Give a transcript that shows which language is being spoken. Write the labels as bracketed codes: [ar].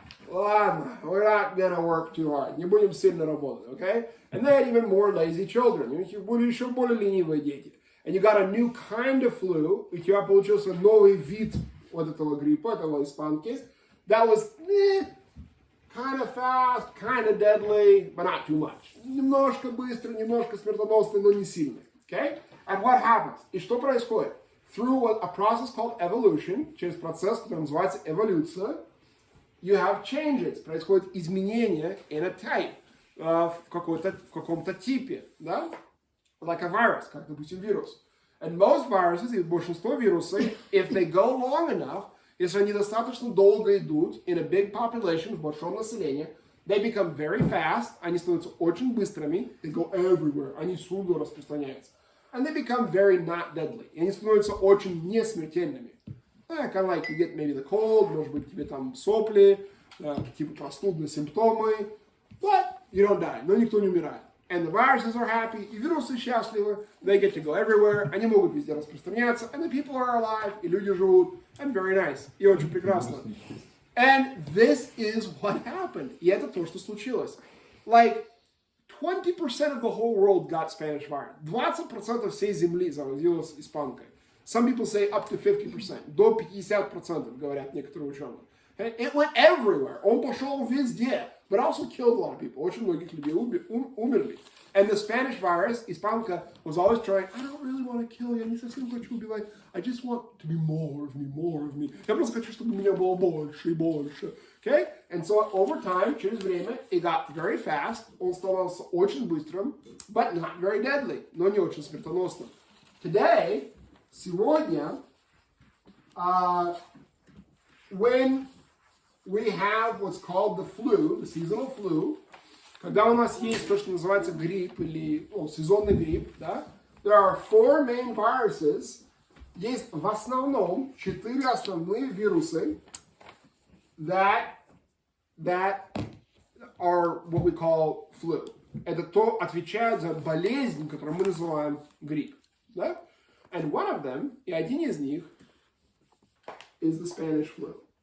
[en] Ладно, we're not gonna work too hard. [ru] Не будем сильно работать, [en] okay? And they had even more lazy children. [ru] У них были еще более ленивые дети. [en] And you got a new kind of flu, [ru] у тебя получился новый вид вот этого гриппа, этого испанки. [en] That was kind of fast, kind of deadly, but not too much. [ru] Немножко быстро, немножко смертоносный, но не сильный. [en] Okay? And what happens? [ru] И что происходит? [en] Through a process called evolution, [ru] через процесс, который называется эволюция, [en] you have changes. [ru] Происходит изменение [en] in a type, [ru] в каком-то типе. Да? [en] like a virus, [ru] как, допустим, вирус. [en] And most viruses, [ru] и большинство вирусов, [en] if they go long enough, [ru] если они достаточно долго идут [en] in a big population, [ru] в большом населении, [en] they become very fast, [ru] они становятся очень быстрыми, [en] they go everywhere, [ru] они всюду распространяются. [en] And they become very not deadly, [ru] и они становятся очень несмертельными. [en] Kind of like you get maybe the cold, [ru] может быть тебе там сопли, типа простудные симптомы, [en] but you don't die, [ru] но никто не умирает. [en] And the viruses are happy, [ru] и вирусы счастливы, [en] they get to go everywhere, [ru] они могут везде распространяться, [en] and the people are alive, [ru] и люди живут, [en] and very nice, [ru] и очень прекрасно. [en] And this is what happened. [ru] И это то, что случилось. [en] Like, 20% of the whole world got Spanish virus. [ru] 20% всей земли заразилась испанкой. [en] Some people say up to 50%. [ru] До 50% говорят некоторые ученые. [en] It went everywhere. [ru] Он пошел везде. [en] But also killed a lot of people. [ru] Очень многих людей умерли. [en] And the Spanish virus, испанка, was always trying, I don't really want to kill you. [ru] Я не совсем хочу убивать. [en] I just want to be more of me, more of me. [ru] Я просто хочу, чтобы меня было больше и больше. [en] Okay? And so over time, [ru] через время, [en] it got very fast. [ru] Он становился очень быстрым, [en] but not very deadly. [ru] Но не очень смертоносным. [en] Today, [ru] сегодня, [en] when we have what's called the flu, the seasonal flu, [ru] когда у нас есть то, что называется грипп или сезонный грипп, [en] да, there are 4 main viruses, [ru] есть в основном 4 основные вирусы [en] that are what we call flu. [ru] Это то, отвечает за болезнь, которую мы называем грипп, да? [en] And one of them, [ru] и один из них, [en] is the Spanish flu.